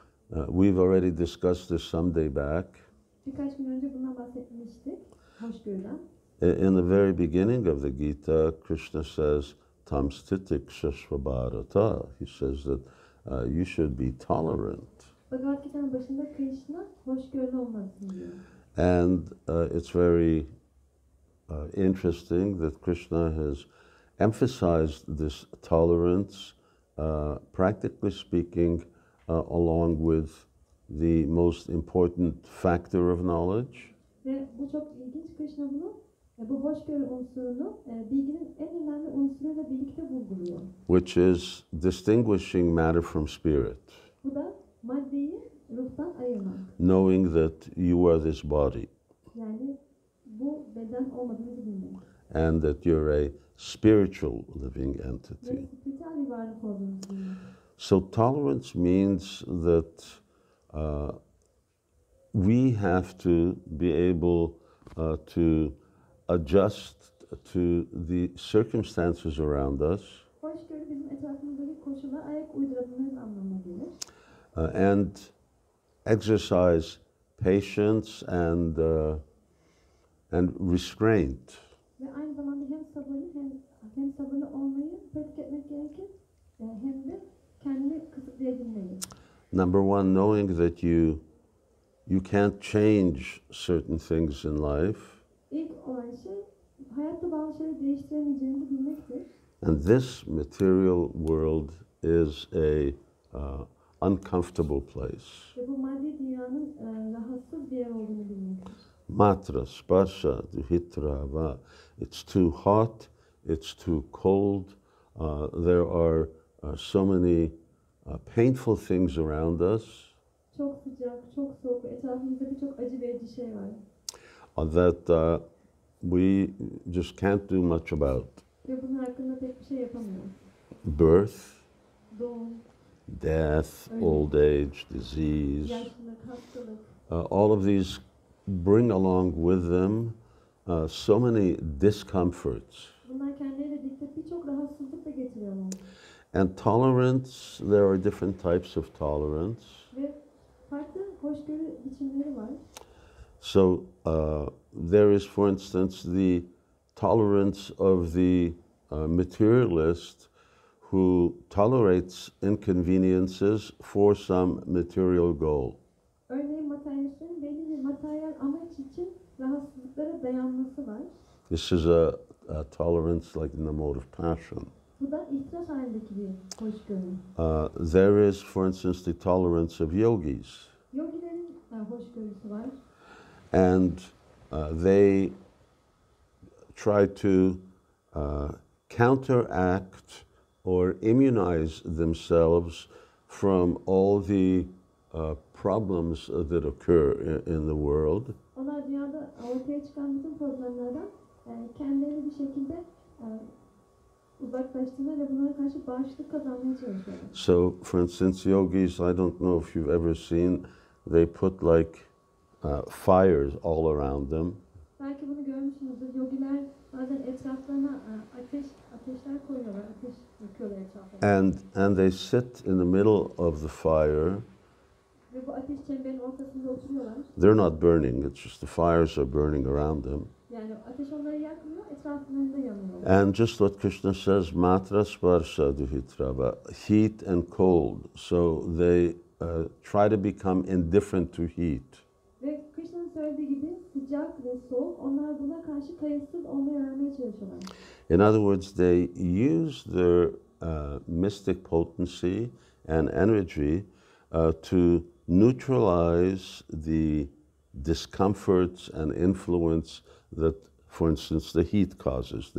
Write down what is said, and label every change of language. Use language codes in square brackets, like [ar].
[en] We've already discussed this some day back. [tr] Birkaç gün önce bundan bahsetmiştik. Hoşgörüden. [en] In the very beginning of the Gita, Krishna says, [sa] Tam stitik shashvabharata. [en] He says that you should be tolerant. [tr] Bhagavad Gita'nın başında Krishna hoşgörülü olmalısın diyor. [en] And it's very interesting that Krishna has emphasized this tolerance, practically speaking, along with the most important factor of knowledge. [tr] Ve bu çok ilginç. Krishna bunu, bu hoşgörü unsurunu bilginin en önemli unsuruyla birlikte vurguluyor. [en] Which is distinguishing matter from spirit. [tr] Bu da maddeyi ruhtan ayırmak. [en] Knowing that you are this body. [tr] Yani bu beden olmadığını bilmek. [en] And that you're a spiritual living entity. [tr] Ve spiritüel bir varlık olduğunu bilmek. [en] So tolerance means that we have to be able to adjust to the circumstances around us. [tr] Hoşgörü bizim etrafımızdaki koşullara ayak uydurabilmemiz anlamına gelir. [en] And exercise patience and restraint. [tr] Ve aynı zamanda hem sabırlı olmayı pratik etmek gerekir, hem de kendini kısıtlayabilmeyi. [en] Number one, knowing that you can't change certain things in life. [tr] İlk olan şey, hayatta bazı şeyleri değiştiremeyeceğimizi bilmektir. [en] And this material world is a uncomfortable place. [tr] Ve bu maddi dünyanın rahatsız bir yer olduğunu bilmektir. [sa] Matra, sparsha, duhitra, va. [en] It's too hot, it's too cold. There are so many painful things around us. [tr] Çok sıcak, çok soğuk, etrafımızda birçok acı verici şey var. [en] That we just can't do much about. [tr] Ve bunun hakkında pek bir şey yapamıyoruz. [en] Birth, [tr] Doğum, [en] death, old age, disease. [tr] yaşlılık, hastalık. [en] All of these bring along with them so many discomforts. [tr] Bunlar kendileriyle birlikte birçok rahatsızlık da getiriyorlar. [en] And tolerance, there are different types of tolerance. [tr] Ve farklı hoşgörü biçimleri var. [en] So there is, for instance, the tolerance of the materialist who tolerates inconveniences for some material goal. [tr] Örneğin materyalistlerin belli bir materyal amaç için rahatsızlıklara dayanması var. [en] This is a tolerance like in the mode of passion. [tr] Bu da ihtiras halindeki bir hoşgörü. [en] There is, for instance, the tolerance of yogis. [tr] Yogilerin hoşgörüsü var. [en] And they try to counteract or immunize themselves from all the problems that occur in the world. [tr] Onlar dünyada ortaya çıkan bütün problemlerden kendilerini bir şekilde uzaklaştırmaya ve bunlara karşı bağışıklık kazanmaya çalışıyorlar. [en] So, for instance, yogis, I don't know if you've ever seen, they put like fires all around them. [tr] Belki bunu görmüşsünüzdür. Yogiler bazen etraflarına ateşler koyuyorlar, ateş yakıyorlar etraflarına. [en] And they sit in the middle of the fire. [tr] Ve bu ateş çemberinin ortasında oturuyorlar. [en] They're not burning, it's just the fires are burning around them. [tr] Yani ateş onları yakmıyor, etraflarında yanıyor. [en] And just what Krishna says, [sa] matra sparsha duhitrava, [en] heat and cold. So they try to become indifferent to heat. [tr] Ve Krishna'nın söylediği gibi sıcak ve soğuk, onlar buna karşı kayıtsız olmayı öğrenmeye çalışıyorlar. [en] In other words, they use their mystic potency and energy to neutralize the discomforts and influence that, for instance, the heat causes.